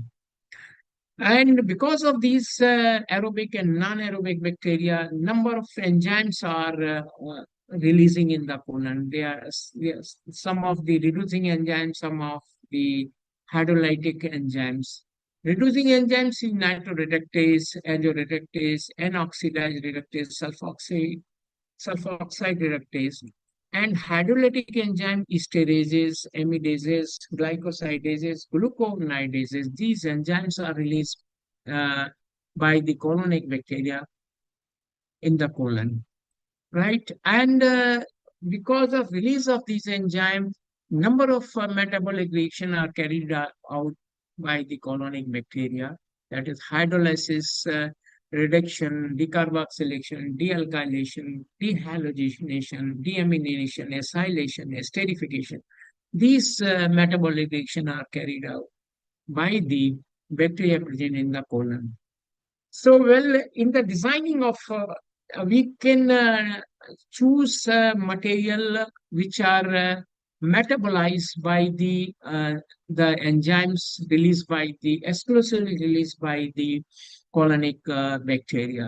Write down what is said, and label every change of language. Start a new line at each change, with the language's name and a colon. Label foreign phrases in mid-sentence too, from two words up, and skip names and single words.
English: And because of these aerobic and non-aerobic bacteria, number of enzymes are releasing in the colon. They are some of the reducing enzymes, some of the hydrolytic enzymes. Reducing enzymes in nitroreductase, azoreductase, N-oxidase reductase, sulfoxide reductase, and hydrolytic enzyme esterases, amidases, glycosidases, gluconidases. These enzymes are released by the colonic bacteria in the colon, right? And because of release of these enzymes, number of metabolic reactions are carried out by the colonic bacteria. that is hydrolysis, reduction, decarboxylation, dealkylation, dehalogenation, deamination, acylation, esterification. These metabolic reactions are carried out by the bacteria present in the colon. So, well, in the designing of, we can choose material which are metabolized by the enzymes released by the exclusively released by the colonic bacteria.